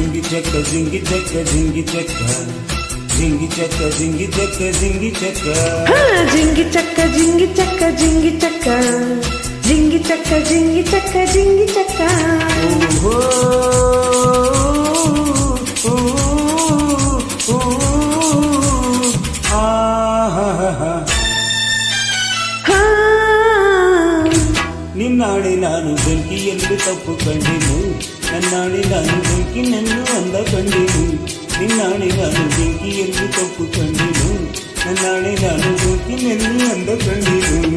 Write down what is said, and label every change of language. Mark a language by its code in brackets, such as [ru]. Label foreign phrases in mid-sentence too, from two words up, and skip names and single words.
[te] చెక్క జింగి చెక్క జింగి చెక్క జింగి చెక్క జింగి చెక్క జింగి చెక్క జింగి చెక్క జింగి చెక్క జింగి చెక్క జింగి చెక్క జింగి చెక్క జింగి చెక్క [kn] ఓహో ನಿನ್ನಾಣೆ ನಾನು ಬೆಂಕಿಯಲ್ಲಿ ತಪ್ಪು ಕಂಡೆನು ನನ್ನಾಣೆ ನಾನು ಬೆಂಕಿನನ್ನು ಅಂದ ಕಂಡೆನು ನಿನ್ನಾಣೆ ನಾನು ಬೆಂಕಿಯಲ್ಲಿ ತಪ್ಪು ಕಂಡೆನು ನನ್ನಾಣೆ ನಾನು ಬೆಂಕಿನಲ್ಲಿ ಅಂದ ಕಂಡೆನು